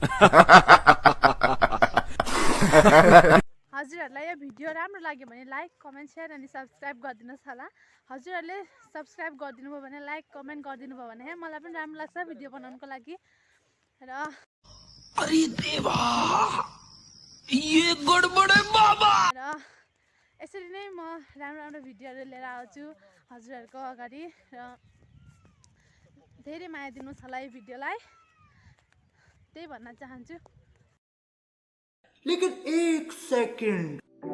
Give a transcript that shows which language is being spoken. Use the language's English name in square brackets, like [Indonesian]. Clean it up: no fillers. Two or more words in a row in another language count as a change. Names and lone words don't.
[Nepali] हजुरहरूलाई यो भिडियो राम्रो लाग्यो भने लाइक, कमेन्ट, सेयर अनि सब्सक्राइब गरिदिनुहोस् होला। हजुरहरूले सब्सक्राइब गरिदिनु भयो भने, लाइक, कमेन्ट गरिदिनु भयो भने मलाई पनि राम्रो लाग्छ भिडियो बनाउनको लागि। र [Hindi] अरे देवा, ये गडबड है बाबा। [Nepali] र यसरी नै म राम्रो राम्रो भिडियोहरू लिएर आउँछु हजुरहरूको अगाडि। र धेरै माया दिनुहोस् होला यो भिडियोलाई, त्यही भन्न चाहन्छु। [Hindi] लेकिन एक सेकंड